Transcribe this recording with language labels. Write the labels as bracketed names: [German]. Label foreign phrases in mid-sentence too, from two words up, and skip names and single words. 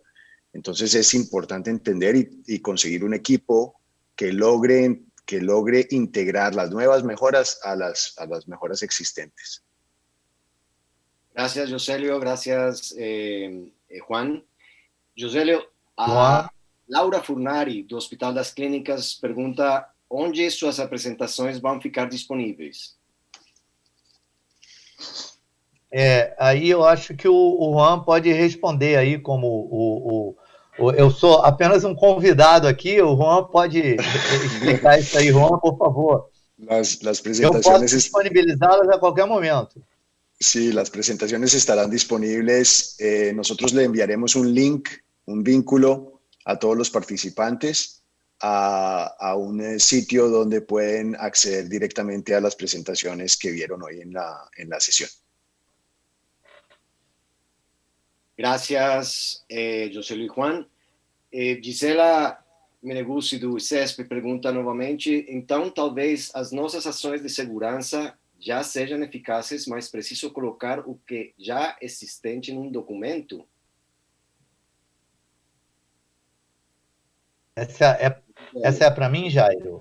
[Spanish] Entonces es importante entender y conseguir un equipo que logre integrar las nuevas mejoras a las mejoras existentes. Gracias, Joselio. Gracias, Juan. [Portuguese] Joselio, Laura Furnari, do Hospital das Clínicas, pergunta onde suas apresentações vão ficar disponíveis. Aí eu acho que o Juan pode responder aí como eu sou apenas um convidado aqui, o Juan pode explicar isso aí. Juan, por favor. [Spanish] Las presentaciones... [Portuguese] Eu posso disponibilizá-las a qualquer momento. [Spanish] Sí, las presentaciones estarán disponibles. Nosotros le enviaremos un link, un vínculo a todos los participantes a un sitio donde pueden acceder directamente a las presentaciones que vieron hoy en la sesión. Gracias, [Portuguese] Joselio e Juan. Gisela Meneguzzi, do ICESP, pergunta novamente, então talvez as nossas ações de segurança já sejam eficazes, mas preciso colocar o que já existente num documento? Essa é para mim, Jairo?